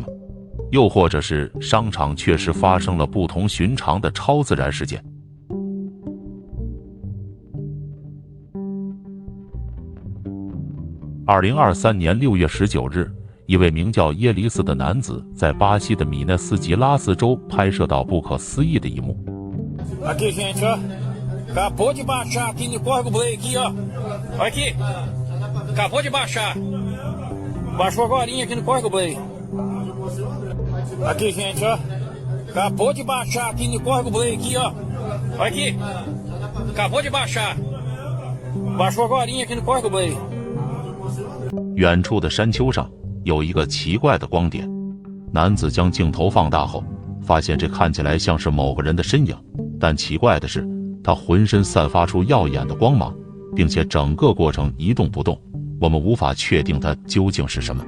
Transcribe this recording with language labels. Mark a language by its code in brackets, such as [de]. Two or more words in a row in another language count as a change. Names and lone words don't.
[zh] 又或者是商场确实发生了不同寻常的超自然事件？2023年6月19日，一位名叫耶里斯的男子在巴西的米纳斯吉拉斯州拍摄到不可思议的一幕。 [pt] Aqui, gente, ó. Acabou de baixar aqui no Córrego Blay aqui, ó. Olha aqui. Acabou de baixar. Baixou agorinha aqui no Córrego Blay. Aqui, gente, ó. Acabou de baixar aqui no Córrego Blay aqui, ó. Olha aqui. Acabou de baixar. Baixou agorinha aqui no Córrego Blay。 [zh] 远处的山丘上有一个奇怪的光点，男子将镜头放大后， 发现这看起来像是某个人的身影，但奇怪的是，他浑身散发出耀眼的光芒，并且整个过程一动不动，我们无法确定它究竟是什么。